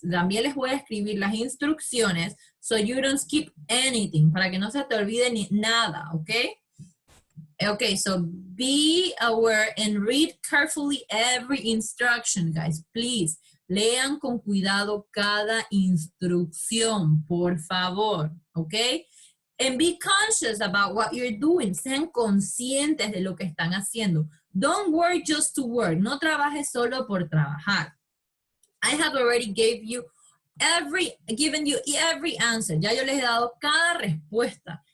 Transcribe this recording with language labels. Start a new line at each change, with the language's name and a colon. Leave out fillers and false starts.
Spanish: También les voy a escribir las instrucciones
English: so you don't skip anything,
Spanish: para que no se te olvide ni nada, okay?
English: Okay, so be aware and read carefully every instruction, guys. Please,
Spanish: lean con cuidado cada instrucción, por favor, okay?
English: And be conscious about what you're doing.
Spanish: Sean conscientes de lo que están haciendo.
English: Don't work just to work.
Spanish: No trabajes solo por trabajar.
English: I have already given you every answer.
Spanish: Ya yo les he dado cada respuesta.